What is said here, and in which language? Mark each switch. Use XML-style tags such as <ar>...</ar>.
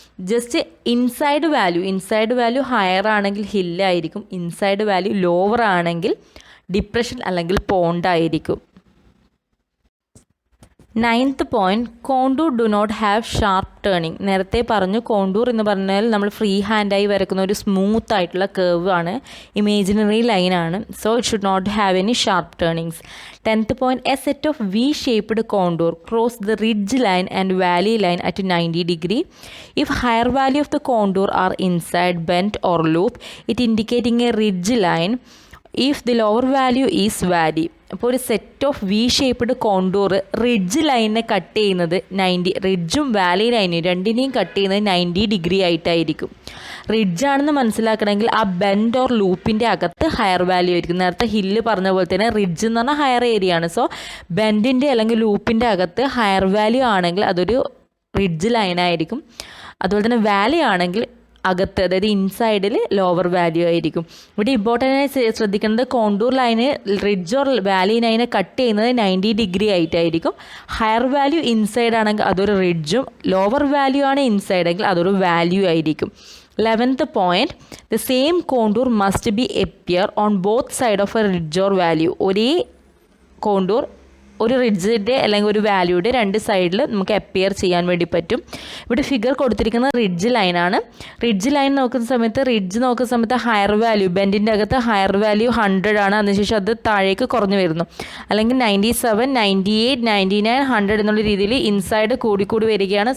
<ml>Just inside value higher ആണെങ്കിൽ ഹില്ലായിരിക്കും, inside value lower ആണെങ്കിൽ depression അല്ലെങ്കിൽ പോണ്ടായിരിക്കും.</ml> <en>Ninth point, contour do not have sharp turning.</en> <ml>നേരത്തെ പറഞ്ഞു contour എന്ന് പറഞ്ഞാൽ നമ്മൾ ഫ്രീ ഹാൻഡായി വരക്കുന്ന ഒരു സ്മൂത്ത് ആയിട്ടുള്ള കേർവ് ആണ്, ഇമേജിനറി ലൈനാണ്.</ml> <en>So it should not have any sharp turnings. 10th point, a set of V-shaped contour cross the ridge line and valley line at 90 degree. If higher value of the contour are inside bend or loop, it indicating a ridge line. If the lower value is valley.</en> <ml>അപ്പോൾ ഒരു set of V shaped contour ridge ലൈനിനെ cut ചെയ്യുന്നത് 90, റിഡ്ജും Valley ലൈനും രണ്ടിനെയും cut ചെയ്യുന്നത് 90 degree ആയിട്ടായിരിക്കും. റിഡ്ജാണെന്ന് മനസ്സിലാക്കണമെങ്കിൽ ആ ബെൻഡ് ഓർ ലൂപ്പിൻ്റെ അകത്ത് ഹയർ വാല്യൂ ആയിരിക്കും. നേരത്തെ ഹില്ല് പറഞ്ഞ പോലെ തന്നെ റിഡ്ജ് എന്ന് പറഞ്ഞാൽ ഹയർ ഏരിയ ആണ്. സോ ബെൻഡിൻ്റെ അല്ലെങ്കിൽ ലൂപ്പിൻ്റെ അകത്ത് ഹയർ വാല്യൂ ആണെങ്കിൽ അതൊരു റിഡ്ജ് ലൈനായിരിക്കും. അതുപോലെ തന്നെ വാലി ആണെങ്കിൽ അകത്ത്, അതായത് ഇൻസൈഡിൽ ലോവർ വാല്യൂ ആയിരിക്കും. ഇവിടെ ഇമ്പോർട്ടൻ്റ് ശ്രദ്ധിക്കേണ്ടത് contour line ridge or Valley ലൈനെ cut ചെയ്യുന്നത് 90 ഡിഗ്രി ആയിട്ടായിരിക്കും. ഹയർ വാല്യൂ ഇൻസൈഡ് ആണെങ്കിൽ അതൊരു റിഡ്ജും, ലോവർ വാല്യൂ ആണ് ഇൻസൈഡ് എങ്കിൽ അതൊരു വാല്യൂ ആയിരിക്കും.</ml> <en>11th point, the same contour must be appear on both side of a ridge or value.</en> <ml>ഒരേ കോണ്ടൂർ ഒരു റിഡ്ജിൻ്റെ അല്ലെങ്കിൽ ഒരു വാല്യൂയുടെ രണ്ട് സൈഡിൽ നമുക്ക് അപ്പിയർ ചെയ്യാൻ വേണ്ടി പറ്റും. ഇവിടെ ഫിഗർ കൊടുത്തിരിക്കുന്നത് റിഡ്ജ് ലൈനാണ്. റിഡ്ജ് ലൈൻ നോക്കുന്ന സമയത്ത് ഹയർ വാല്യൂ, ബെൻഡിൻ്റെ അകത്ത് ഹയർ വാല്യൂ 100 ആണ്. അതിനുശേഷം അത് താഴേക്ക് കുറഞ്ഞു വരുന്നു. അല്ലെങ്കിൽ 97, 98, 99, 100 എന്നുള്ള രീതിയിൽ ഇൻസൈഡ് കൂടി വരികയാണ്.</ml>